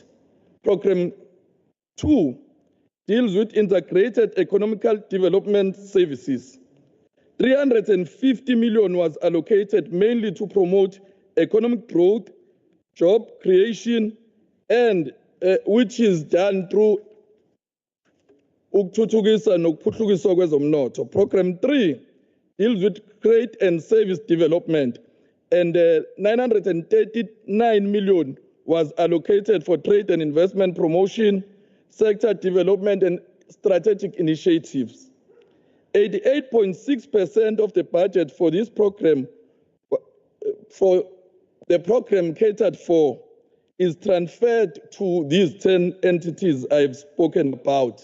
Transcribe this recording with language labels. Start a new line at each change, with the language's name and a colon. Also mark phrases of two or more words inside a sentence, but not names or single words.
English: Program 2 deals with integrated economical development services. 350 million was allocated mainly to promote economic growth, job creation, and which is done through
Zulu: ukuthuthukisa nokuphuhlukiswa kwezomnotho.
English: Program 3 deals with trade and service development and 939 million was allocated for trade and investment promotion, sector development, and strategic initiatives. 88.6% of the budget for this program, for the program catered for, is transferred to these 10 entities I've spoken about.